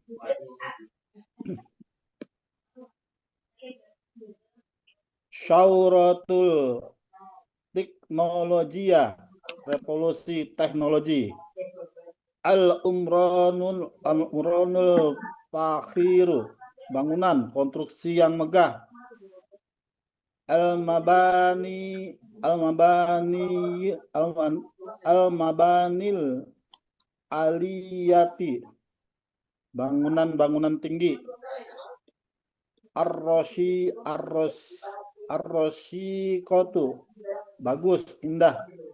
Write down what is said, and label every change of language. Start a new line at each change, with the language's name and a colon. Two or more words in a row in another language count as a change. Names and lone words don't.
Arabic: ثورة التكنولوجيا,
Indonesian: revolusi teknologi.
Arabic: العمران الفاخر,
Indonesian: bangunan, konstruksi yang megah.
Arabic: المباني العالية,
Indonesian: bangunan-bangunan tinggi. Ar-rasyikotu, bagus, indah.